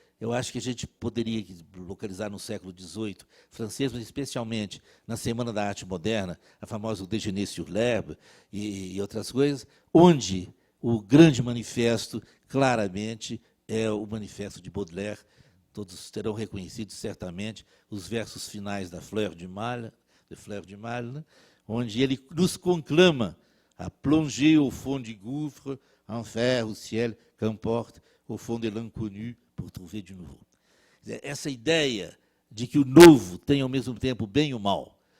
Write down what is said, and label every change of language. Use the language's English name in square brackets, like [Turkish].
[Portuguese] Eu acho que a gente poderia localizar no século XVIII, francês, mas especialmente na Semana da Arte Moderna, a famosa Déjeuner sur l'herbe e outras coisas, onde o grande manifesto, claramente, é o manifesto de Baudelaire. Todos terão reconhecido, certamente, os versos finais da Fleur du Mal, né? Onde ele nos conclama a [French] plonger au fond du gouffre, enfer, au ciel, qu'importe, au fond de l'inconnu, pour trouver du nouveau. [Portuguese] Essa ideia de que o novo tem, ao mesmo tempo, o bem e o mal.